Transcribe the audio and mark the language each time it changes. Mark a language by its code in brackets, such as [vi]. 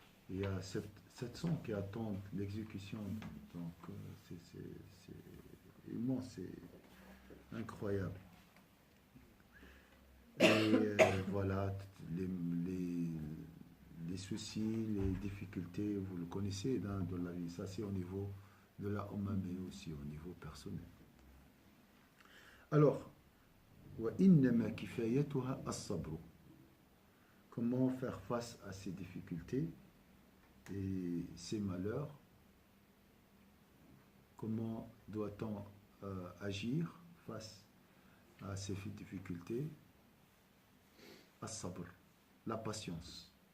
[fr] Il y a 700 qui attendent l'exécution. Donc c'est immense, c'est incroyable. Et voilà, les soucis, les difficultés, vous le connaissez dans la vie. Ça, c'est au niveau de la Ummah, mais aussi au niveau personnel. Alors, [ar] وَإِنَّمَا كِفَايَتُهَا الصَّبْرُ. [fr] Comment faire face à ces difficultés et ces malheurs? Comment doit-on agir face à ces difficultés? As-sabr, la patience.